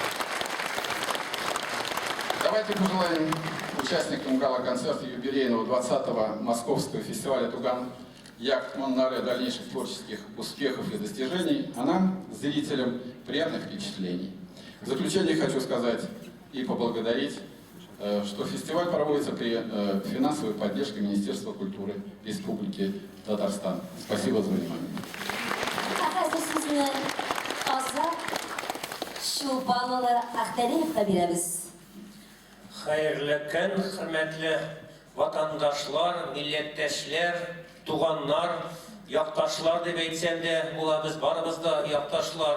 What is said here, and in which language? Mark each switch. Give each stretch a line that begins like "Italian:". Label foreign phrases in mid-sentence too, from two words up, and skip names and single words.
Russian: Давайте пожелаем участникам гала-концерта юбилейного 20-го Московского фестиваля «Туган Як Моннары» дальнейших творческих успехов и достижений, а нам, зрителям, приятных впечатлений. В заключение хочу сказать и поблагодарить, что фестиваль проводится при финансовой поддержке Министерства культуры Республики Татарстан. Спасибо за внимание.
Tatar: Хайырлы көн, хөрмәтле ватандашлар, милләттәшләр, туганнар, якташлар дип әйтсәм дә була, без барыбыз да якташлар.